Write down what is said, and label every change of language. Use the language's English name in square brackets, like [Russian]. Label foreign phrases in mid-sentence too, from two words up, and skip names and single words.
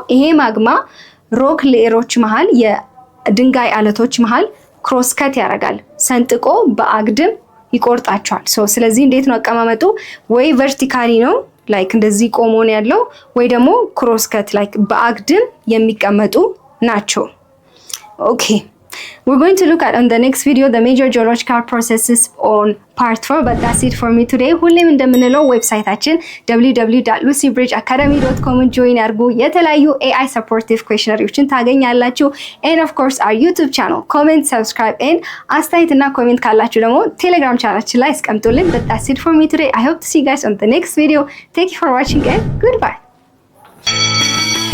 [Amharic] ይሄ [English] magma rock layers [Amharic] መሃል የድንጋይ አለቶች መሃል ክሮስከት ያደርጋል፣ ሰንጥቆ በአግድም ይቆርጣቸዋል። ሶ ስለዚህ እንዴት ነው አቀማመጡ? ወይ ቨርቲካሊ ነው ላይክ እንደዚህ ቆሞ ነው ያለው ወይ ደግሞ ክሮስከት ላይክ በአግድም የሚቀመጡ ናቸው። [English] ኦኬ we're going to look at on the next video the major geological processes on part 4 but that's it for me today. [Amharic] ሁሌም እንደምንለው ዌብሳይታችን www.lucybridgeacademy.com ጆይን አድርጉ። የተለያዩ [English] AI supportive questionnaires [Amharic] ታገኛላችሁ [English] and of course our YouTube channel comment subscribe and [Amharic] አስተያየት እና ኮሜንት ካላችሁ ደግሞ ቴሌግራም ቻናላችን ላይ አስቀምጡልን። [English] but that's it for me today. I hope to see you guys on the next video. Thank you for watching and goodbye.